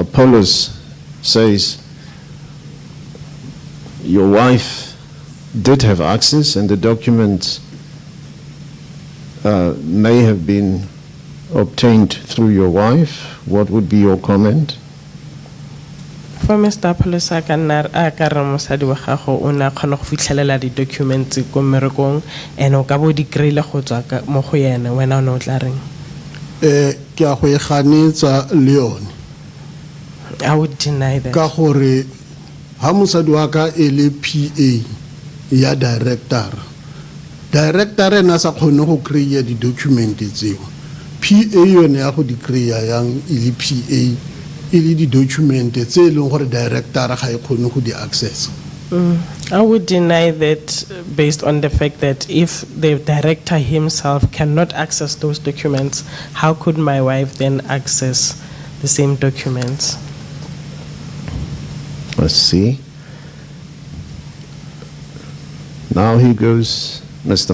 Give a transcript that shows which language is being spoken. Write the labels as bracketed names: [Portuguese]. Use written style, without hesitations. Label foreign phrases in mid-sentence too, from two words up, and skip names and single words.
[English] Apollos says your wife did have access and the documents may have been obtained through your wife, what would be your comment? [Tswana] For Mr. Apollos a ka nna a ka re mosadi wa gago o ne a kgona go fitlhelela di-documents ko mmerekong and o ka bo di kry-ile go tswa mo go yena wena o ne o tla reng? Ke a go e ganetsa le yone. [English] I would deny that. [Tswana] Ka gore ha mosadi wa ka e le PA ya director ena sa kgone go kry-a di-document tseo. PA yone ya go di kry-a yang e le PA e le di-document tse e leng gore director ga e kgone go di access. [English] I would deny that based on the fact that if the director himself cannot access those documents, how could my wife then access the same documents? Let's see. Now Mr.